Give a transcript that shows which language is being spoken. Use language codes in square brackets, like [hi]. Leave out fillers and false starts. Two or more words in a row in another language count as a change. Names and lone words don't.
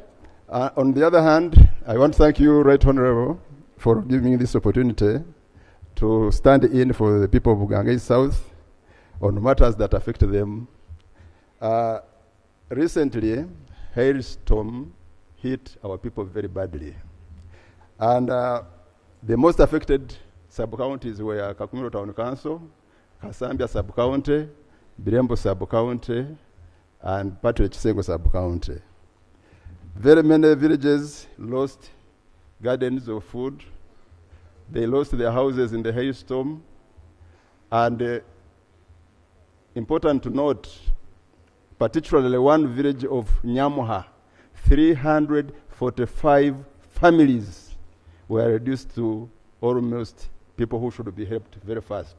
[en] On the other hand, I want to thank you, Right Honorable, for giving me this opportunity to stand in for the people of Uganda South on matters that affect them. Recently, hailstorm hit our people very badly. And the most affected sub-counties were Kakumiro Town Council, Kasambia sub-county, Birembo sub-county, and Patrick Chisengo sub-county. Very many villages lost gardens of food. They lost their houses in the hailstorm. And important to note, particularly one village of Nyamuha, 345 families were reduced to almost people who should be helped very fast.